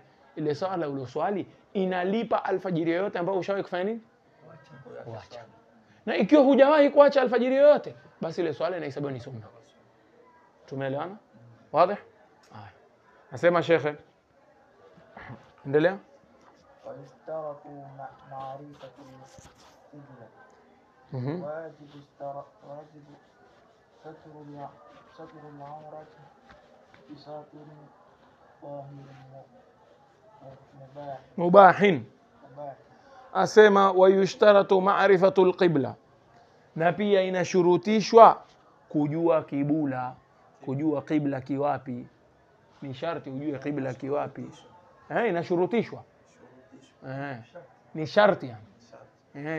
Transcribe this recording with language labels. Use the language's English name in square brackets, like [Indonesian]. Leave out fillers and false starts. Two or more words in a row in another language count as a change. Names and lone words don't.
[Swahili] Ile swala uloswali inalipa alfajiri yoyote ambayo ushawahi kufanya nini? Kuacha. Na ikiwa hujawahi kuacha alfajiri yoyote, basi ile swala inahesabiwa ni sunna. Tumeelewana? Wazi? Haya. Nasema shekhe, endelea. [Arabic] ويشترط معرفة القبلة. واجب ستر العورة بساتر طاهر مباح. [Swahili] Asema [Arabic] ويشترط معرفة القبلة, [Swahili] na pia inashurutishwa kujua kibula, kujua qibla kiwapi. Ni sharti ujue qibla kiwapi. Inashurutishwa. Ni sharti yani.